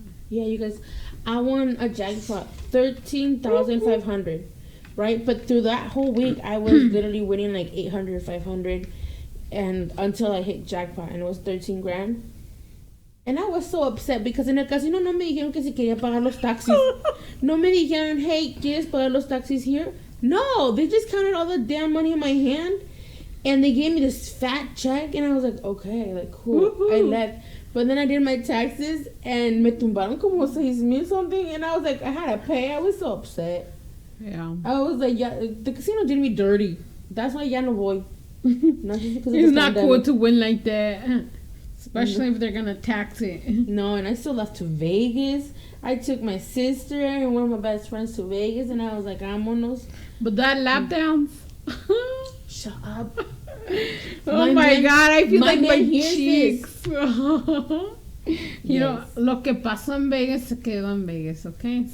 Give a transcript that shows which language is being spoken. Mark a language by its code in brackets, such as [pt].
[en] Yeah, you guys, I won a jackpot, 13,500, right? But through that whole week, I was literally winning like 800, 500, and until I hit jackpot, and it was 13 grand. And I was so upset because [es] en el casino no me dijeron que si quería pagar los taxis. No me dijeron, hey, ¿quieres pagar los taxis [en] here? No, they just counted all the damn money in my hand, and they gave me this fat check, and I was like, okay, like, cool. I left. But then I did my taxes, and [es] me tumbaron como [en] 6,000 something, and I was like, I had to pay. I was so upset. Yeah. I was like, yeah, the casino did me dirty. That's why [es] ya no voy. [en] Not just because it's not cool to win like that. Especially if they're going to tax it. No, and I still left to Vegas. I took my sister and one of my best friends to Vegas, and I was like, [es] vámonos. [en] But that lap dance. Shut up. Oh my God, I feel like my cheeks. You know, [es] lo que pasó en Vegas se quedó en Vegas, okay?